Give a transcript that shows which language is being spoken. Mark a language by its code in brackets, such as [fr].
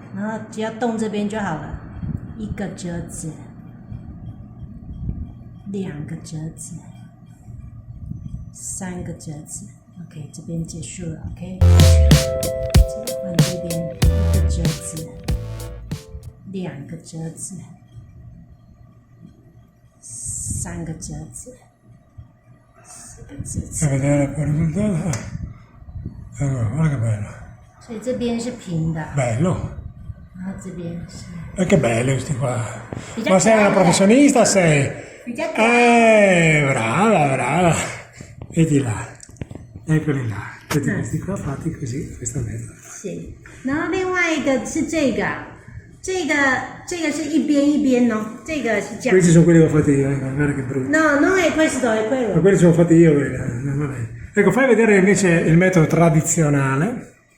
[zh] 然后只要动这边就好了，一个折子，两个折子，三个折子。 OK， 这边结束了。OK， 换这边一个折子，两个折子，三个折子，四个折子。 [it] Per vedere poi il risultato. Allora, guarda che bello. [zh] 所以这边是平的， [it] Bello. [zh] 然后这边是 [it] E che belli questi qua. Bisogna Ma sei una fare- professionista, sei? [zh] 比较 [it] Brava, brava. Vedi là. Eccoli là. Vedi questi qua fatti così, questo metodo. [zh] 是，然后另外一个是这个，这个是一边一边哦，这个是这样。 [it] Questi sono quelli che ho fatti io, guarda che brutto. No, non è questo, è Ma quello. quelli ce li ho fatti io, quelli. Vabbè. Ecco, fai vedere invece il metodo tradizionale.